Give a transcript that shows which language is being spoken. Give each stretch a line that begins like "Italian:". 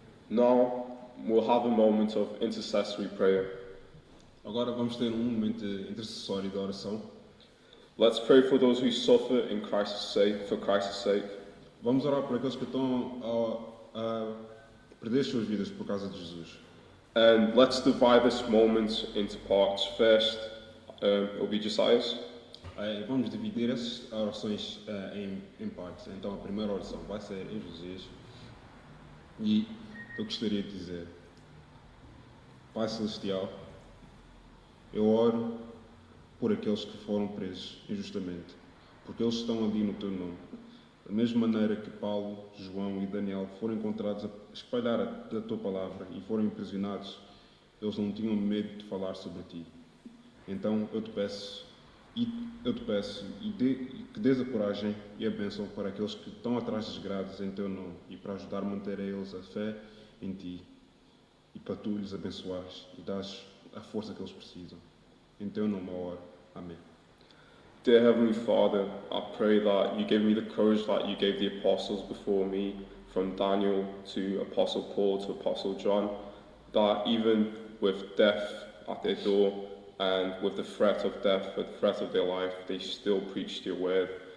English: Now we'll have a moment of intercessory prayer.
Portuguese: Agora vamos ter momento intercessório de oração.
English: Let's pray for those who suffer in Christ's sake, for Christ's sake.
Portuguese: Vamos orar por aqueles que estão a perder as suas vidas por causa de Jesus.
English: And let's divide this moment into parts. First, it'll be Josiah's.
Portuguese: Vamos dividir essas orações em partes. Então a primeira oração vai ser em Josias. E eu gostaria de dizer: Pai Celestial, eu oro por aqueles que foram presos injustamente, porque eles estão ali no Teu nome. Da mesma maneira que Paulo, João e Daniel foram encontrados a espalhar a Tua palavra e foram imprisionados, eles não tinham medo de falar sobre Ti. Então eu te peço que dês a coragem e a bênção para aqueles que estão atrás das grades em Teu nome e para ajudar a manter a eles a fé em Ti e para Tu lhes abençoares e dares a força que eles precisam. Em Teu nome eu oro. Amém.
English: Dear Heavenly Father, I pray that you give me the courage that you gave the apostles before me, from Daniel to Apostle Paul to Apostle John, that even with death at their door and with the threat of death, the threat of their life, they still preached your word.